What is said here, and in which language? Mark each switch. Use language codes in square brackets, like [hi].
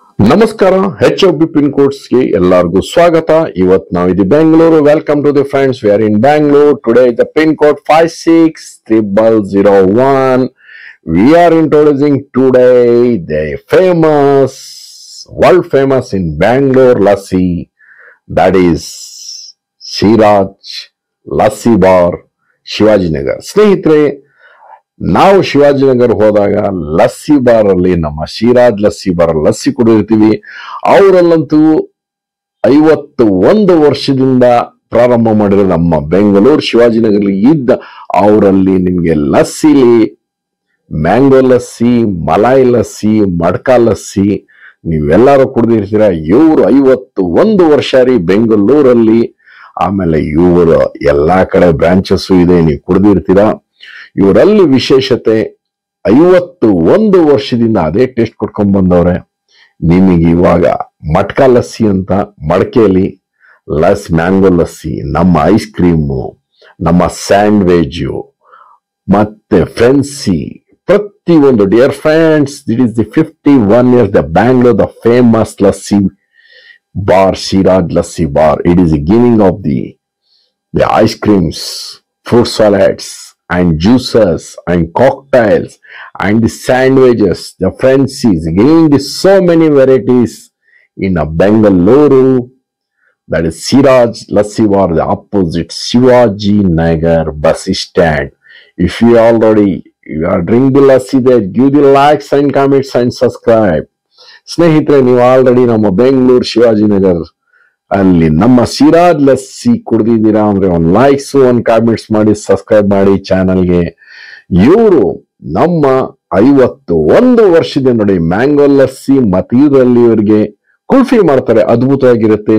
[kn] ನಮಸ್ಕಾರ HOB pin ಕೋಡ್ಸ್ಗೆ ಎಲ್ಲರಿಗೂ ಸ್ವಾಗತ. ಇವತ್ತು ನಾವು ಇದು Bengaluru. [en] Welcome to the friends, we are in Bangalore. Today the pin code 560001. We are introducing today the famous, world famous in Bangalore lassi, that is Siraj Lassi Bar, Shivajinagar. [kn] ಸ್ನೇಹಿತರೆ, ನಾವು ಶಿವಾಜಿನಗರ್ ಹೋದಾಗ lassi bar ಅಲ್ಲಿ ನಮ್ಮ ಸಿರಾಜ್ ಲಸ್ಸಿ ಬಾರ್ ಲಸ್ಸಿ ಕುಡಿದಿರ್ತೀವಿ. ಅವರಲ್ಲಂತೂ 51 ವರ್ಷದಿಂದ ಪ್ರಾರಂಭ ಮಾಡಿರೋ ನಮ್ಮ ಬೆಂಗಳೂರು ಶಿವಾಜಿನಗರ್ ಇದ್ದ ಅವರಲ್ಲಿ ನಿಮ್ಗೆ ಲಸ್ಸಿಲಿ ಮ್ಯಾಂಗೋ ಲಸ್ಸಿ, ಮಲಾಯಿ ಲಸ್ಸಿ, ಮಡ್ಕಾ ಲಸ್ಸಿ ನೀವೆಲ್ಲರೂ ಕುಡಿದಿರ್ತೀರ. ಇವರು 51 ವರ್ಷ ರೀ ಬೆಂಗಳೂರಲ್ಲಿ. ಆಮೇಲೆ ಇವರು ಎಲ್ಲಾ ಕಡೆ ಬ್ರಾಂಚಸ್ ಇದೆ, ನೀವು ಕುಡಿದಿರ್ತೀರಾ. ಇವರಲ್ಲಿ ವಿಶೇಷತೆ 51 ವರ್ಷದಿಂದ ಅದೇ ಟೇಸ್ಟ್ ಕೊಡ್ಕೊಂಡ್ ಬಂದವ್ರೆ. ನಿಮಗೆ ಇವಾಗ ಮಟ್ಕಾ ಲಸ್ಸಿ ಅಂತ ಮಡಕೆಯಲ್ಲಿ ಮ್ಯಾಂಗೋ ಲಸ್ಸಿ, ನಮ್ಮ ಐಸ್ ಕ್ರೀಮು, ನಮ್ಮ ಸ್ಯಾಂಡ್ವಿಚ್ ಮತ್ತೆ ಫ್ರೆನ್ಸಿ ಪ್ರತಿಯೊಂದು. [en] Dear friends, that is the 51 years the Bangalore the famous lassi bar, Siraj Lassi Bar. It is the beginning of the ice creams, fruit salads and juices and cocktails and the sandwiches, the Frenchies, giving the so many varieties in a Bengaluru. That is Siraj Lassi Bar, the opposite Shivaji Nagar bus stand. If you are drinking the lassi there, give the likes and comments and subscribe. [kn] ಸ್ನೇಹಿತರೆ, ನೀವು already ನಮ್ಮ ಬೆಂಗಳೂರು ಶಿವಾಜಿನಗರ್ ಅಲ್ಲಿ ನಮ್ಮ ಸಿರಾಜ್ ಲಸ್ಸಿ ಕುಡ್ದಿದ್ದೀರಾ ಅಂದ್ರೆ ಒಂದು likes, ಒಂದು comments ಮಾಡಿ, subscribe ಮಾಡಿ ಚಾನಲ್ಗೆ. ಇವರು ನಮ್ಮ 51 ವರ್ಷದಿಂದ ನೋಡಿ ಮ್ಯಾಂಗೋ ಲಸ್ಸಿ ಮತ್ತೆ ಇದರಲ್ಲಿ ಇವರಿಗೆ ಕುಲ್ಫಿ ಮಾಡ್ತಾರೆ. ಅದ್ಭುತವಾಗಿರುತ್ತೆ.